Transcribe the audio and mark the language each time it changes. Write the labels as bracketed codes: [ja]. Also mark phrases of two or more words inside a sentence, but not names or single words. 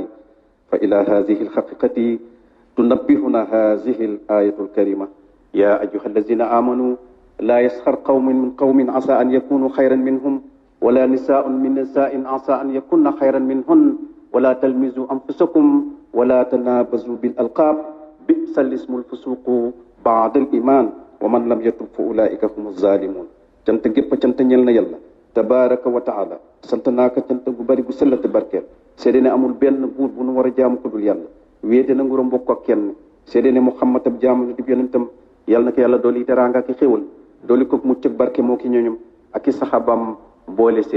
[ar] فإلى هذه الحقيقة تنبهنا هذه الآية الكريمة: يا أيها الذين آمنوا لا يسخر قوم من قوم عسى أن يكونوا خيرا منهم ولا نساء من نساء عسى أن يكن خيرا منهن ولا تلمزوا أنفسكم ولا تنابزوا بالألقاب بئس الاسم الفسوق بعد الإيمان ومن لم يتب فأولئك هم الظالمون. [wo] cant gépp cant ñel na yàlla [ar] تبارك وتعالى. [wo] sant naa ko cant gu bari gu sell te barkeel. seede ne amul benn buur bu nu war a jaamu ko dul yàlla. wéete na nguuram bokk ak kenn. seede ne Muhammad ab jaamu di yonentam. yàlla na ko yàlla dooli teraanga ak xéewal dooli ko mucc ak barke moo ki ñooñum ak i saxaabam boole seen.